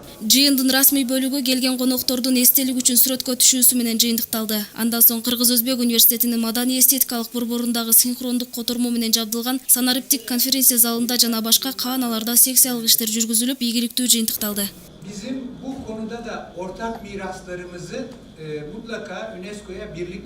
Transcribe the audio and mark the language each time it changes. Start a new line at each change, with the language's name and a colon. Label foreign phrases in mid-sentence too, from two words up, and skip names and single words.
Kyrgyz: Жыйындын расмий бөлүгү келген коноктордун эстелик үчүн сүрөткө түшүүсү менен жыйынтыкталды. Андан соң Кыргыз-Өзбек университетинин маданий эстетикалык борборундагы синхрондук котормо менен жабдылган санариптик конференция залында жана башка кабаналарда секциялык иштер жүргүзүлүп, ийгиликтүү жыйынтыкталды.
Turkish: Bizim bu konuda da ortak miraslarımızı mutlaka UNESCO'ya birlikte